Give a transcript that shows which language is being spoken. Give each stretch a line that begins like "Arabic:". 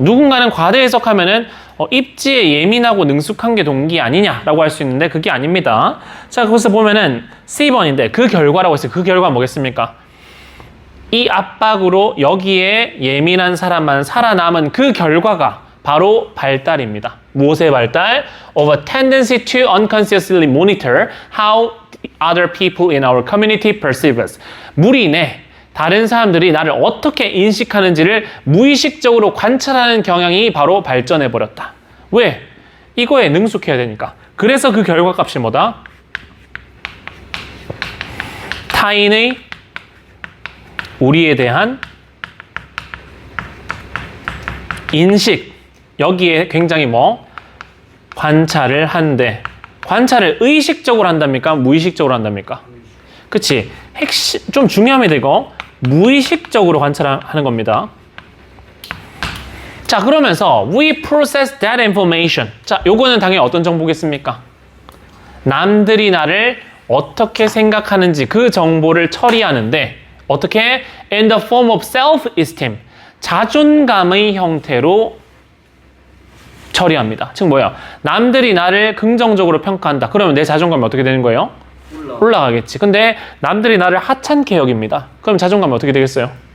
Korean: 누군가는 과대 해석하면은 입지에 예민하고 능숙한 게 동기 아니냐라고 할 수 있는데 그게 아닙니다. 자, 거기서 보면은 C번인데 그 결과라고 했어요. 그 결과는 뭐겠습니까? 이 압박으로 여기에 예민한 사람만 살아남은 그 결과가 바로 발달입니다. 무엇의 발달?
English: Of a tendency to unconsciously monitor how other people in our community perceive us.
Korean: 무리 내 다른 사람들이 나를 어떻게 인식하는지를 무의식적으로 관찰하는 경향이 바로 발전해버렸다. 왜? 이거에 능숙해야 되니까. 그래서 그 결과값이 뭐다? 타인의 우리에 대한 인식, 여기에 굉장히 관찰을 한대. 관찰을 의식적으로 한답니까? 무의식적으로 한답니까? 그치? 좀 중요합니다, 이거. 무의식적으로 관찰하는 겁니다. 자, 그러면서
English: we process that information.
Korean: 자, 요거는 당연히 어떤 정보겠습니까? 남들이 나를 어떻게 생각하는지 그 정보를 처리하는데 어떻게?
English: In the form of self-esteem.
Korean: 자존감의 형태로 처리합니다. 즉 뭐야? 남들이 나를 긍정적으로 평가한다. 그러면 내 자존감이 어떻게 되는 거예요? 올라가겠지. 근데 남들이 나를 하찮게 여깁니다. 그럼 자존감이 어떻게 되겠어요?